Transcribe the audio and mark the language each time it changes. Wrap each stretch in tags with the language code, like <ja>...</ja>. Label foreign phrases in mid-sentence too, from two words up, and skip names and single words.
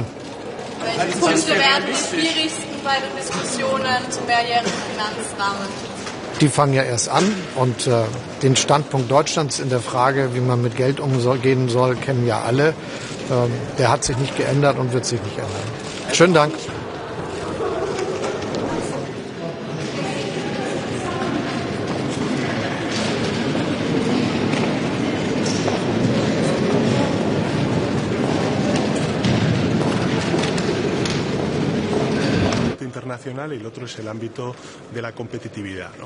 <de>Welche Punkte werden die schwierigsten bei den Diskussionen zum mehrjährigen Finanzrahmen? Die fangen ja erst an und den Standpunkt Deutschlands in der Frage, wie man mit Geld umgehen soll, kennen ja alle. Der hat sich nicht geändert und wird sich nicht ändern. Schönen Dank.</de> <es>internacional y el otro es el ámbito de la competitividad, ¿no?</es>